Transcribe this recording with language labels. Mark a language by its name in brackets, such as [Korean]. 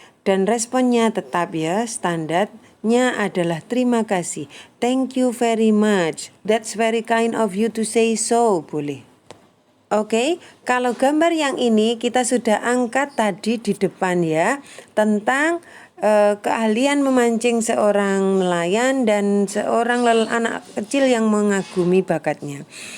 [Indonesian] Dan responnya tetap ya, standarnya adalah terima kasih. [English] Thank you very much. That's very kind of you to say so, boleh. [Indonesian] Oke, kalau gambar yang ini kita sudah angkat tadi di depan ya, tentang keahlian memancing seorang nelayan dan seorang anak kecil yang mengagumi bakatnya.